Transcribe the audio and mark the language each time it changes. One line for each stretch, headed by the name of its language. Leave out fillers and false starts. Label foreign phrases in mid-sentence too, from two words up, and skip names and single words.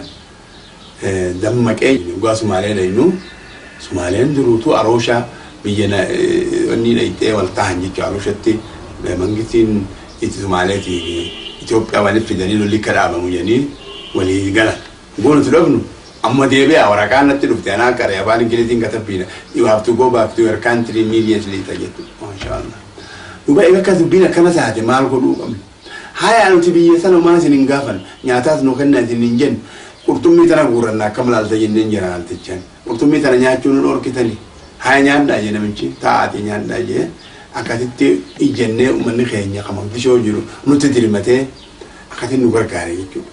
Oromo: Dammaqee dhugaa Sumaalee dhaynu Sumaaleen duruutu Arooshaa biyya wanni dhayxee wal ta'an jechuudha. Arooshatti mangistiin itti Sumaalee fi Itoophiyaa walitti fidanii lolli akka dhaabamu jedhanii walii galan. Goonatu dhabnu amma deebi'aa waraqaan natti dhufte anaa qaree afaan Ingiliziin katabbiidha.
English: You have to go back to your country immediately jettu.
Oromo: Maashaallah. Duuba akka dubbiin akkana taate maal godhuu qabna. Haa nuti biyya sana maal isin hin gaafan nyaataas nu kennaa isin hin jennu. Qurxummii tana guurranna akkam laalta jenneen jira laaltichaan. Qurxummii tana nyaachuun nu dhorkitanii. Haa nyaadhaa jee namichi taa'aati nyaadhaa jee akkasitti ijjennee uummanni keenya kan Mogadishoo jiru nutti dirmatee akkasitti nu gargaare jechuudha.